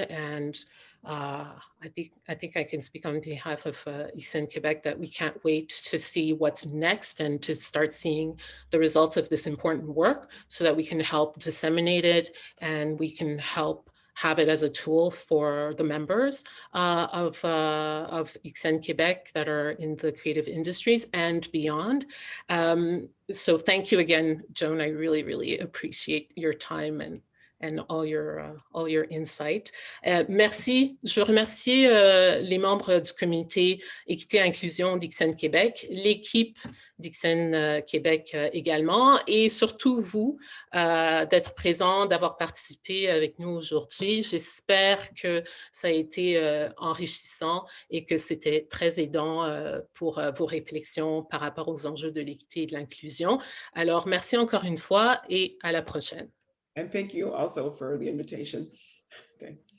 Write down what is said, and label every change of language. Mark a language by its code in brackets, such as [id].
[en] And I think I can speak on behalf of Xn Québec that we can't wait to see what's next and to start seeing the results of this important work so that we can help disseminate it and we can help have it as a tool for the members of Xn Québec that are in the creative industries and beyond. So thank you again, Joan. I really, really appreciate your time and all your insight. [fr] Merci. Je veux remercier les membres du comité Équité et Inclusion d'Xn Québec, l'équipe d'Xn Québec également, et surtout vous d'être présents, d'avoir participé avec nous aujourd'hui. J'espère que ça a été enrichissant et que c'était très aidant pour vos réflexions par rapport aux enjeux de l'équité et de l'inclusion. Alors, merci encore une fois et à la prochaine. [en] And thank you also for the invitation. Okay.